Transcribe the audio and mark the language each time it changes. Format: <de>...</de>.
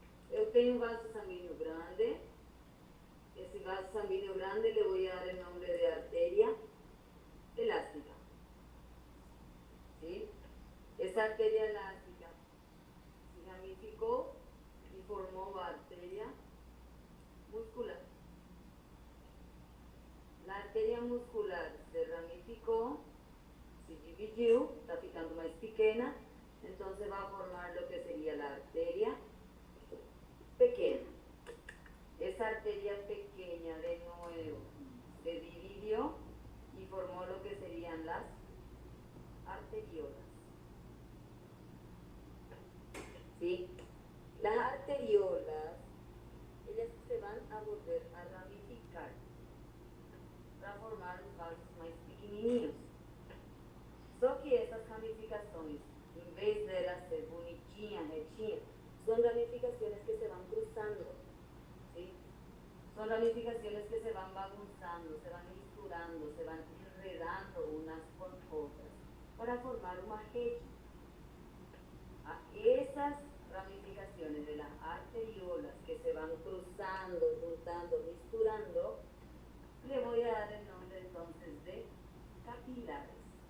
<pt>Eu tenho um vaso sanguíneo grande. Esse vaso sanguíneo grande</pt> <es>le voy a dar el nombre de arteria elástica, ¿sí? Esa arteria elástica se ramificó y formó la arteria muscular. La arteria muscular se ramificó,</es> <pt>se dividiu, está ficando mais pequena,</pt> <es>entonces va a formar lo que sería la arteria pequeña. Esa arteria pequeña de nuevo se dividió y formó lo que serían las arteriolas. ¿Sí? Las arteriolas, ellas se van a volver a ramificar para formar los vasos más pequenininhos.</es> <pt>Só que essas ramificações, em vez de elas ser bonitinhas, retinhas, são ramificações que</pt> <es>se van cruzando.</es> <pt>¿Sí? Son</pt> <es>ramificaciones que se van bagunzando, se van misturando, se van enredando unas con otras para formar un majecho. A esas ramificaciones de las arteriolas que se van cruzando, juntando, misturando, le voy a dar el nombre entonces de capilares.</es>